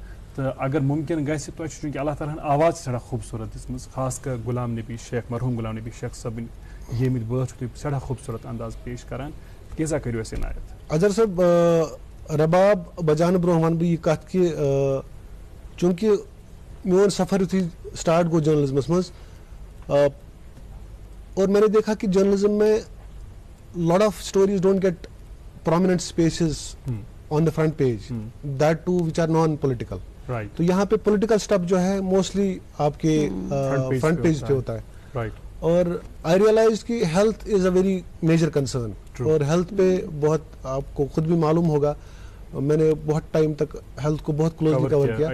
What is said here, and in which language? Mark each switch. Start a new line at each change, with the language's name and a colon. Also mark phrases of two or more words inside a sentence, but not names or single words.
Kashmiri: تہٕ اگر مُمکِن گژھِ, تۄہہِ چھُ چوٗنٛکہِ اللہ تعالیٰ ہن آواز چھِ سٮ۪ٹھاہ خوٗبصوٗرت دِژمٕژ, خاص کر غلام نبی شیخ, مرحوٗم غلام نبی شیخ صٲبٕنۍ ییٚمِکۍ بٲتھ چھُ تُہۍ سٮ۪ٹھاہ خوٗبصوٗرت انداز پیش کران, کینٛژھا کٔرِو اَسہِ عنایت. اظہر صٲب, رباب بجاونہٕ برونٛہہ وَنہٕ بہٕ یہِ کَتھ کہِ چوٗنٛکہِ میون سفر یُتھُے سٹارٹ گوٚو جرنلزمس منٛز,
Urdu: اور میں نے دیکھا کہ
English: جرنلزم میں lot of stories don't get prominent spaces on the front page, that too which are non-political.
Urdu: تو یہاں پہ
English: political stuff
Urdu: جو ہے موسٹلی آپ کے
English: front page
Urdu: پہ ہوتا ہے, اور
English: I realize
Urdu: کہ
English: health is a very major concern,
Urdu: اور ہیلتھ پہ بہت آپ کو خود بھی معلوم ہوگا, میں نے بہت ٹائم تک ہیلتھ کو بہت
English: closely cover
Urdu: کیا.